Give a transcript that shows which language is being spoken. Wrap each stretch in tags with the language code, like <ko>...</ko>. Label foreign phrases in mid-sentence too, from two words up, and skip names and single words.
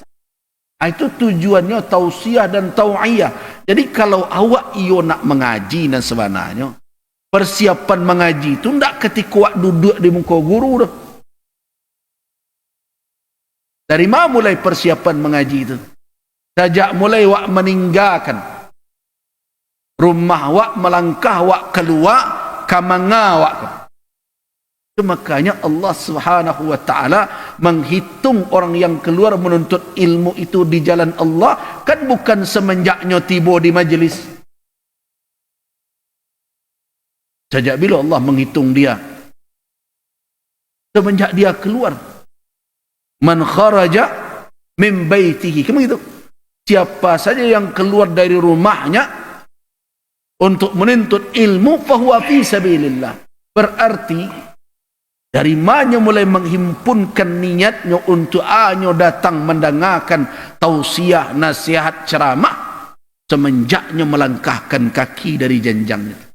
<id>Itu tujuannya tausiah dan tau'iyah. Jadi kalau awak iyo nak mengaji dan sebenarnya persiapan mengaji itu ndak ketika awak duduk di muka guru dah. Dari mana mulai persiapan mengaji itu? Sejak mulai awak meninggalkan rumah awak, melangkah awak keluar kamanga awak. Makanya</id> <ar>الله سبحانه وتعالى</ar> <id>menghitung orang yang keluar menuntut ilmu itu di jalan Allah kan bukan semenjaknya tiba di majlis. Sejak bila Allah menghitung dia? Semenjak dia keluar.</id> <ar>من خرج من بيته.</ar> <id>Kamu gitu. Siapa saja yang keluar dari rumahnya untuk menuntut ilmu</id> <ar>فهو في سبيل الله.</ar> <id>Berarti dari mana mulai menghimpunkan niatnya untuk datang mendengarkan tausiah, nasihat, ceramah semenjaknya melangkahkan kaki dari jenjangnya.</id>